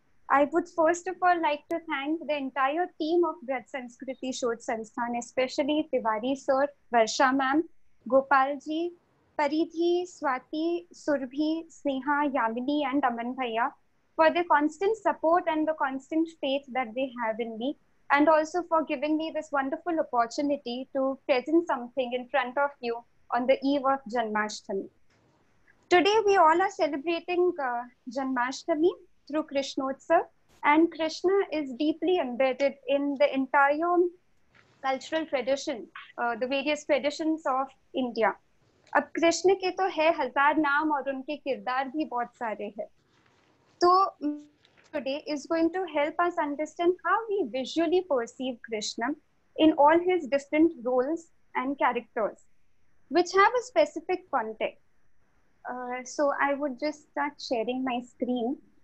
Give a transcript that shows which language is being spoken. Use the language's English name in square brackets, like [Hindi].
[English] I would first of all like to thank the entire team of Braj Sanskriti Shodh Sansthan, especially Tiwari sir, Varsha ma'am, Gopalji, Paridhi, Swati, Surbhi, Sneha, Yamini and Aman Bhaiya for the constant support and the constant faith that they have in me, and also for giving me this wonderful opportunity to present something in front of you on the eve of Janmashtami. Today we all are celebrating Janmashtami through Krishnotsav, and Krishna is deeply embedded in the entire cultural tradition, the various traditions of India. [Hindi] अब कृष्ण के तो है हजार नाम और उनके किरदार भी बहुत सारे हैं. [English] So today is going to help us understand how we visually perceive Krishna in all his different roles and characters, which have a specific context. So I would just start sharing my screen.